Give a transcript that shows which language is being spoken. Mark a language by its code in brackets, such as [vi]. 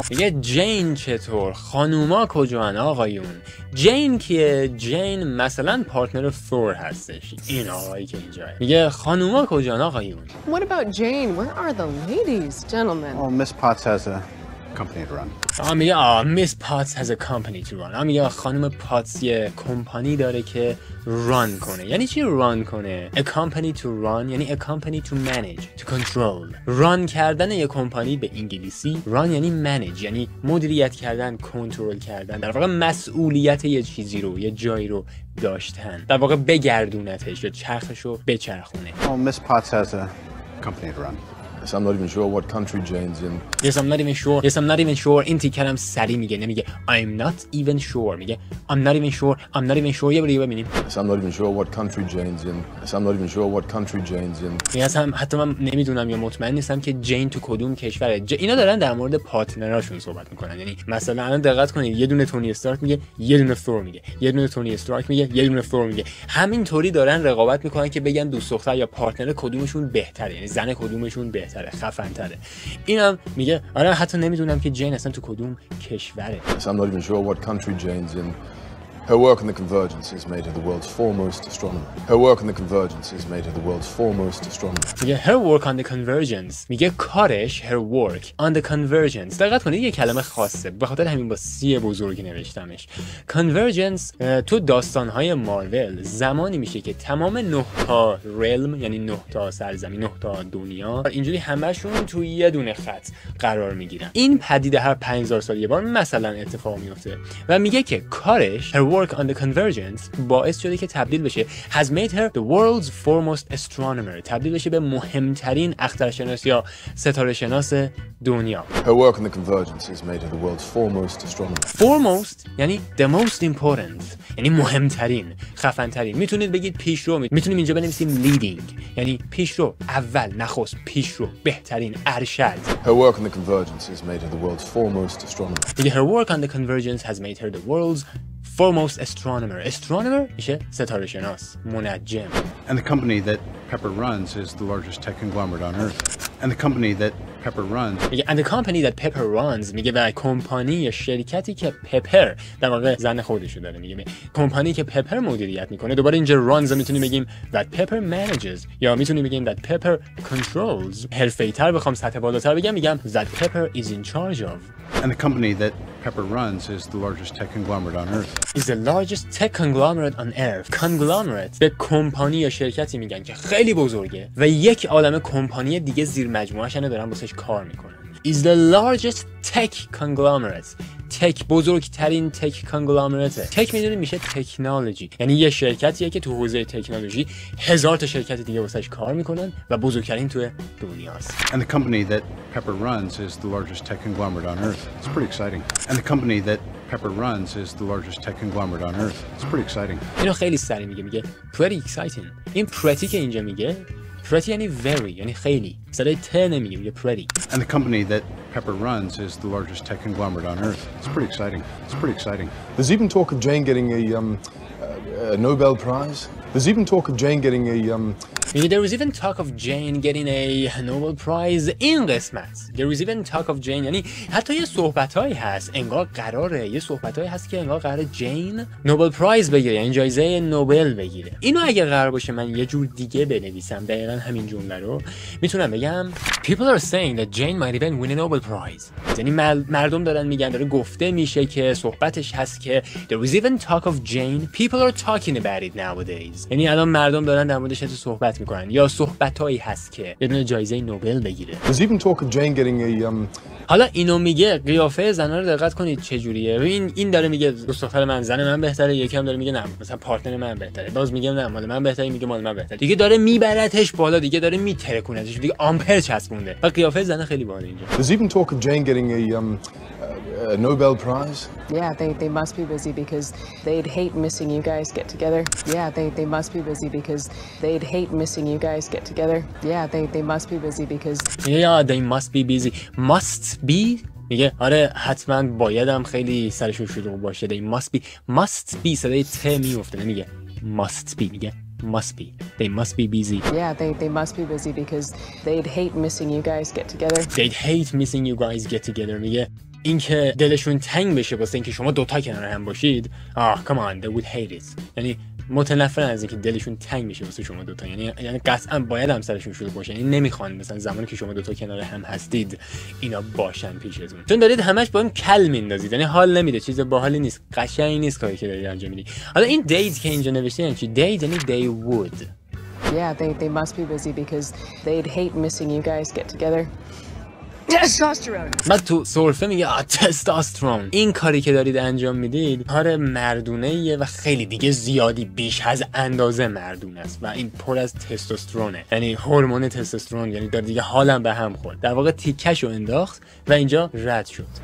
[fa] میگه جین چطور؟ خانوما کجان آقایون؟ جین کیه؟ جین مثلا پارتنر ثور هستش. این آقایی که اینجا میگه خانوما کجان آقایون؟ [en] What about Jane? Where are the ladies, gentlemen? Oh, Miss Potts has a company to run. [fa] میگه [en] Miss Potts has a company to run. [fa] میگه خانم پاتس یه کمپانی داره که ران کنه. یعنی چی ران کنه؟ [en] A company to run [fa] یعنی [en] a company to manage, to control. [fa] ران کردن یه کمپانی به انگلیسی ران یعنی manage، یعنی مدیریت کردن، کنترل کردن، در واقع مسئولیت یه چیزی رو، یه جایی رو داشتن، در واقع بگردونتش یا چرخش رو بچرخونه. [en] Oh, Miss Potts has a company to run. Yes, I'm not even sure what country Jane's in. Yes, I'm not even sure. Yes, I'm not even sure. [fa] این تیکرم سری میگه، نمیگه [en] I'm not even sure. [fa] میگه [en] I'm not even sure. I'm not even sure. [fa] یه بار ببینیم. [en] Yes, I'm not even sure what country Jane's in. Yes, I'm not even sure what country Jane's in. [fa] میگه هم حتی من نمیدونم یا مطمئن نیستم که جین تو کدوم کشوره. اینا دارن در مورد پارتنراشون صحبت میکنن. یعنی مثلا الان دقت کنید یه دونه تونی استارک میگه، یه دونه ثور میگه، یه دونه تونی استارک میگه، یه دونه ثور میگه. همینطوری دارن رقابت میکنن که بگن دوست دختر یا پارتنر کدومشون بهتره، یعنی زن کدومشون بهتره، خفن‌تره. اینم میگه آره حتی نمیدونم که جین اصلا تو کدوم کشوره. [en] Yes, I'm not even sure what country Jane's in. Her work on the convergence has made her the world's foremost astronomer. Her work on the convergence has made her the world's foremost astronomer. [fa] میگه [en] her work on the convergence. [fa] میگه کارش [en] her work on the convergence. [fa] دقت کنید یه کلمه خاصه. به خاطر همین با سی بزرگی نوشتمش. convergence تو داستان‌های مارول زمانی میشه که تمام 9 تا realm یعنی 9 تا سرزمین 9 تا دنیا اینجوری همشون توی یه دونه خط قرار میگیرن. این پدیده هر 5000 سال یه بار مثلا اتفاق میفته و میگه که کارش [en] her work on the convergence [fa] باعث شده که تبدیل بشه [en] has made her the world's foremost astronomer. [fa] تبدیل بشه به مهمترین اخترشناس یا ستاره شناس دنیا. [en] Her work on the convergence has made her the world's foremost astronomer. [fa] foremost یعنی [en] the most important [fa] یعنی مهمترین، خفنترین. میتونید بگید پیشرو، میتونیم اینجا بنویسیم leading یعنی پیشرو، اول، نخست، پیشرو، بهترین، ارشد. [en] Her work on the convergence has made her the world's foremost astronomer. [fa] میگه [en] her work on the convergence has made her the world's foremost astronomer. [fa] astronomer میشه ستاره شناس، منجم. [en] And the company that Pepper runs is the largest tech conglomerate on earth. And the company that Pepper runs [fa] میگه [en] and the company that Pepper runs [fa] میگه و کمپانی یا شرکتی که پپر در واقع زن خودشو داره میگه کمپانی که پپر مدیریت میکنه. دوباره اینجا runs میتونیم بگیم [en] that Pepper manages [fa] یا میتونیم بگیم [en] that Pepper controls. [fa] حرفه‌ای‌تر بخوام سطح بالاتر بگم میگم [en] that Pepper is in charge of. and the company that Pepper runs is the largest tech conglomerate on earth. is the largest tech conglomerate on earth. [fa] conglomerate به کمپانی یا شرکتی میگن که خیلی بزرگه و یک عالمه کمپانی دیگه زیر مجموعه‌اش دارن واسش کار میکنن. [en] is the largest tech conglomerate. [fa] تک بزرگترین تک کانگلامرات. تک میدونید میشه تکنولوژی، یعنی یه شرکتیه که تو حوزه تکنولوژی هزار تا شرکت دیگه واسش کار میکنن و بزرگترین تو دنیاست. [en] And the company that Pepper runs is the largest tech conglomerate on earth. It's pretty exciting. And the company that Pepper runs is the largest tech conglomerate on earth. It's pretty exciting. [fa] اینو خیلی سریع میگه [en] pretty exciting. [fa] این pretty که اینجا میگه pretty یعنی very یعنی خیلی. صدای ت نمیگه میگه pretty. [en] And the company that Pepper runs is the largest tech conglomerate on earth. It's pretty exciting. It's pretty exciting. There's even talk of Jane getting a Nobel Prize. There's even talk of Jane getting a There was even talk of Jane getting a Nobel Prize. [fa] این قسمت [en] There was even talk of Jane [fa] یعنی حتی یه صحبتایی هست انگار قراره یه صحبتایی هست که انگار قراره جین نوبل پرایز بگیره، یعنی جایزه نوبل بگیره. اینو اگه قرار باشه من یه جور دیگه بنویسم دقیقاً همین جمله رو میتونم بگم [en] People are saying that Jane might even win a Nobel Prize. [fa] یعنی مردم دارن میگن، داره گفته میشه که صحبتش هست که [en] There was even talk of Jane. People are talking about it nowadays. [fa] یعنی الان مردم دارن در موردش صحبت میکنن یا صحبتایی هست که یه دونه جایزه نوبل بگیره. [en] There's even talk of Jane getting a [fa] حالا اینو میگه قیافه زنا رو دقت کنید چه جوریه. ببین این داره میگه دوست دختر من زن من بهتره، یکی هم داره میگه نه مثلا پارتنر من بهتره، باز میگه نه مال من بهتره، میگه مال من بهتره، دیگه داره میبرتش بالا، دیگه داره میترکونتش، دیگه آمپر چسبونده و قیافه زنا خیلی باحال اینجا. [en] There's even talk of Jane getting a Nobel Prize. Yeah, they must be busy because they'd hate missing you guys get together. Yeah, they must be busy because they'd hate missing you guys get together. Yeah, they must be busy because they must be busy. must be [fa] میگه آره حتما بایدم خیلی سرشون شلوغ باشه. [en] must be [fa] صدای ت میفته نمیگه must be، میگه must be. [en] They must be busy. Yeah, they must be busy because they'd hate missing you guys get together. They'd hate missing you guys get together. [fa] میگه اینکه دلشون تنگ بشه واسه اینکه شما دوتا کنار هم باشید. [en] Come on, they would hate it. [fa] یعنی متنفرن از اینکه دلشون تنگ بشه واسه شما دوتا. یعنی قطعا باید هم سرشون شلوغ باشه. یعنی نمیخوان مثلا زمانی که شما دوتا کنار هم هستید اینا باشن پیشتون، چون دارید همش با هم کل میندازید. یعنی حال نمیده، چیز باحالی نیست، قشنگ نیست کاری که دارید انجام میدید. حالا این date که اینجا نوشته یعنی چی؟ date یعنی [en] they would. Yeah, they must be busy because they'd hate missing you guys get together. Testosterone. [fa] بعد تو سرفه میگه تستوسترون. این کاری که دارید انجام میدید کار مردونه‌ایه و خیلی دیگه زیادی بیش از اندازه مردونه است و این پر از تستوسترونه، یعنی هورمون تستوسترون. یعنی داره دیگه حالم به هم خورد، در واقع تیکشو انداخت و اینجا رد شد.